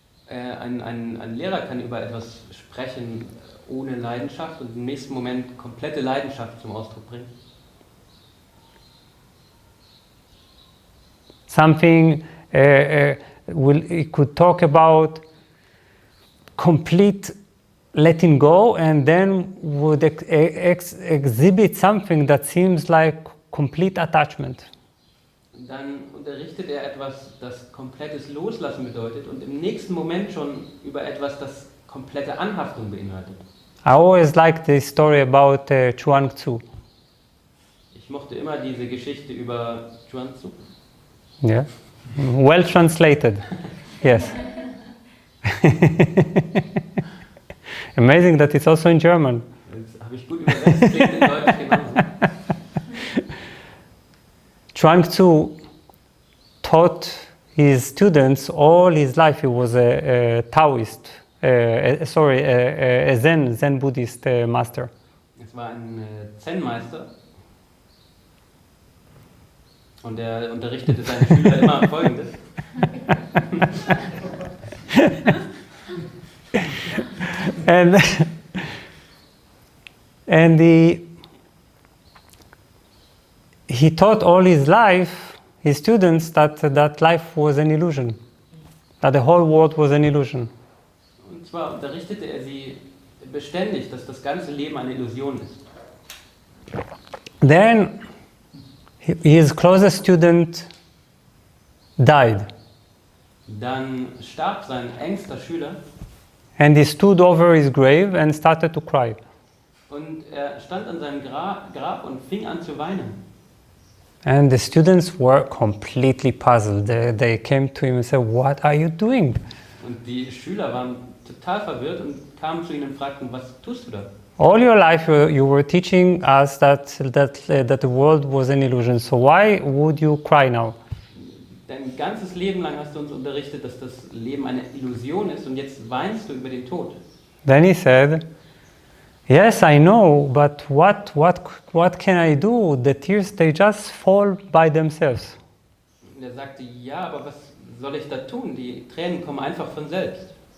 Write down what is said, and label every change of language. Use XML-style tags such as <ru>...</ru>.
<de>Ein Lehrer kann über etwas sprechen ohne Leidenschaft und im nächsten Moment komplette Leidenschaft zum Ausdruck bringen.</de> <en>Something he could talk about complete letting go and then would exhibit something that seems like complete attachment.</en> <de>Dann unterrichtet er etwas, das komplettes Loslassen bedeutet und im nächsten Moment schon über etwas, das komplette Anhaftung beinhaltet.</de> <en>I always liked the story about Chuang Tzu.</en> <de>Ich mochte immer diese Geschichte über Chuang Tzu.</de> <en>Yeah, well translated. Yes. Amazing that it's also in German.</en> <de>Das habe ich gut übersetzt, klingt in Deutsch genauso.</de> <en>Chuang Tzu taught his students all his life. He was a Taoist, a Zen Buddhist master.</en> <de>Es war ein Zen-Meister und er unterrichtete seine Schüler immer Folgendes.</de> <en>and he taught all his life, his students, that life was an illusion, that the whole world was an illusion.</en> <de>Und zwar unterrichtete er sie beständig, dass das ganze Leben eine Illusion ist.</de> <en>Then his closest student died.</en> <de>Dann starb sein engster Schüler.</de> <en>And he stood over his grave and started to cry.</en> <de>Und er stand an seinem Grab und fing an zu weinen.</de> <en>And the students were completely puzzled. They came to him and said, "What are you doing?"</en> <de>Und die Schüler waren total verwirrt und kamen zu ihm und fragten, was tust du da?</de> <en>All your life you were teaching us that the world was an illusion. So why would you cry now?</en> <de>Dein ganzes Leben lang hast du uns unterrichtet, dass das Leben eine Illusion ist und jetzt weinst du über den Tod.</de> <en>Then he Yes, I know, but what can I do? The tears, they just fall by themselves.</en> <de>Und er sagte, ja, aber was soll ich da tun? Die Tränen kommen einfach von selbst.</de>